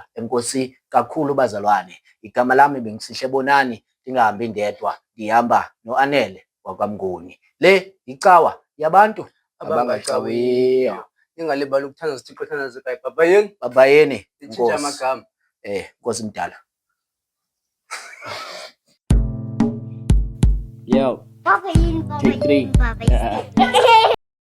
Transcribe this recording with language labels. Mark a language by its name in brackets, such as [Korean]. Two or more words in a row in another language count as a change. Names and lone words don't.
[Xhosa] Enkosi kakhulu bazalwane. Igama lami benguSihle Bonani, ndingahambi ndedwa, ndihamba noAnele wakwaMnguni. Le icawa yabantu abangacawiyo. Ningalibali ukuthandaza uThixo, thandaza ekhaya. Babayeni. Babayeni. Nditshintshe amagama. Nkosi mdala. Yo, Papa yini, papa [English] Take three. [Xhosa] yini, papa yini.